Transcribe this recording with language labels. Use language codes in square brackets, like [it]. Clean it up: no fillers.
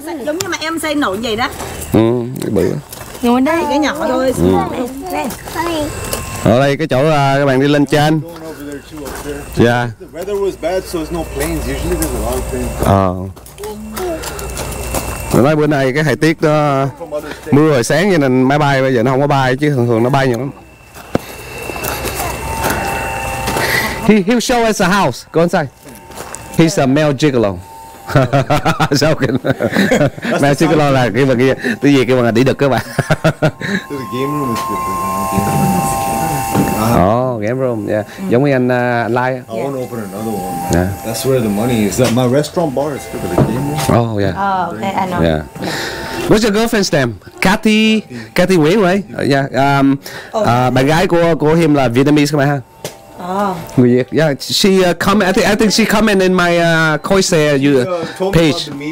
[vi] Giống như mà em xây nổi vậy đó. Cái bự. Ngồi đây cái nhỏ thôi. Đây. Ở đây cái chỗ các bạn đi lên trên. [en] Going over there too up there. Yeah. The weather was bad, so there's no planes. Usually there's a lot of planes. [vi] Nói bữa nay cái thời tiết nó [en] From other states. [vi] mưa hồi sáng cho nên máy bay bây giờ nó không có bay chứ thường thường nó bay nhiều lắm. [en] He'll show us a house. Go inside. He's a male gigolo. Joking. [vi] Male gigolo là cái bằng cái gì cái bằng là đĩ đực các bạn. [en] The game room is different. Oh, game room. Yeah. [vi] Giống như anh Lai. [en] I want to open another one. Yeah. That's where the money is. My restaurant bar is for the game room. Oh, yeah. Oh, okay, I know. Yeah. What's your girlfriend's name? Cathy Nguyễn, right? Yeah. [vi] Bạn gái của him là Vietnamese các bạn ha. [en] Oh. [vi] Người Việt. [en] Yeah. She comment. I think she comment in my Coise page.